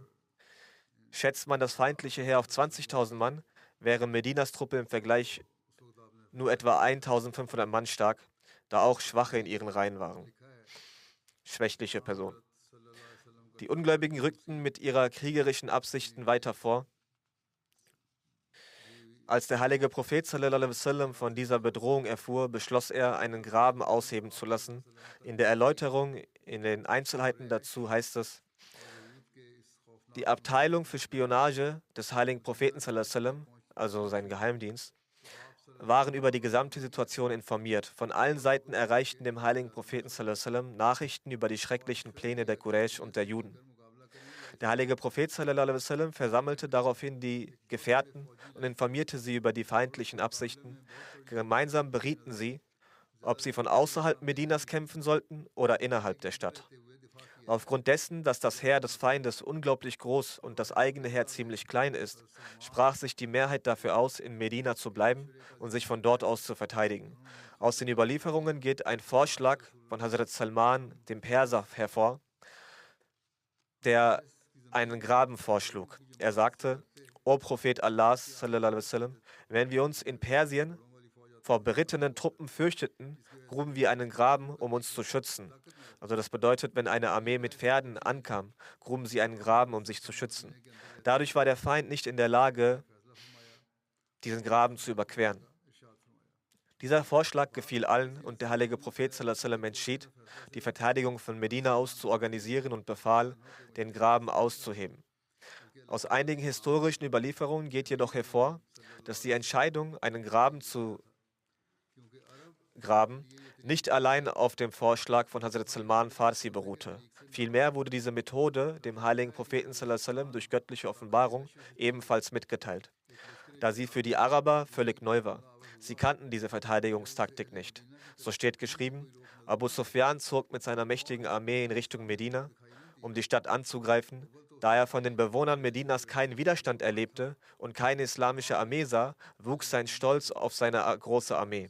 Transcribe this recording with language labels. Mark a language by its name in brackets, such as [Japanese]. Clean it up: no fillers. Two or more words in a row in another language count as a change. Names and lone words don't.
[German] Schätzt man das feindliche Heer auf 20.000 Mann, wäre Medinas Truppe im Vergleich nur etwa 1.500 Mann stark, da auch Schwache in ihren Reihen waren. Schwächliche Personen. Die Ungläubigen rückten mit ihrer kriegerischen Absichten weiter vor. Als der heilige Prophet [Arabic] صلى الله عليه وسلم [German] von dieser Bedrohung erfuhr, beschloss er, einen Graben ausheben zu lassen. In der Erläuterung, in den Einzelheiten dazu heißt es: Die Abteilung für Spionage des heiligen Propheten [Arabic] صلى الله عليه وسلم, [German] also sein Geheimdienst, waren über die gesamte Situation informiert. Von allen Seiten erreichten dem heiligen Propheten [Arabic] صلى الله عليه وسلم [German] Nachrichten über die schrecklichen Pläne der Quraysh und der Juden. Der heilige Prophet [Arabic] صلى الله عليه وسلم [German] versammelte daraufhin die Gefährten und informierte sie über die feindlichen Absichten. Gemeinsam berieten sie, ob sie von außerhalb Medinas kämpfen sollten oder innerhalb der Stadt. Aufgrund dessen, dass das Heer des Feindes unglaublich groß und das eigene Heer ziemlich klein ist, sprach sich die Mehrheit dafür aus, in Medina zu bleiben und sich von dort aus zu verteidigen. Aus den Überlieferungen geht ein Vorschlag von Hazrat Salman, dem Perser, hervor, der einen Graben vorschlug. Er sagte: O Prophet Allahs, [Arabic] صلى الله عليه وسلم, [German] wenn wir uns in Persien vor berittenen Truppen fürchteten, gruben wir einen Graben, um uns zu schützen. Also das bedeutet, wenn eine Armee mit Pferden ankam, gruben sie einen Graben, um sich zu schützen. Dadurch war der Feind nicht in der Lage, diesen Graben zu überqueren. Dieser Vorschlag gefiel allen und der heilige Prophet [Arabic] صلى الله عليه وسلم [German] entschied, die Verteidigung von Medina aus zu organisieren und befahl, den Graben auszuheben. Aus einigen historischen Überlieferungen geht jedoch hervor, dass die Entscheidung, einen Graben zu graben, nicht allein auf dem Vorschlag von Hazrat Salman Farsi beruhte. Vielmehr wurde diese Methode dem heiligen Propheten [Arabic] صلى الله عليه وسلم [German] durch göttliche Offenbarung ebenfalls mitgeteilt, da sie für die Araber völlig neu war. Sie kannten diese Verteidigungstaktik nicht. So steht geschrieben: Abu Sufyan zog mit seiner mächtigen Armee in Richtung Medina, um die Stadt anzugreifen. Da er von den Bewohnern Medinas keinen Widerstand erlebte und keine islamische Armee sah, wuchs sein Stolz auf seine große Armee.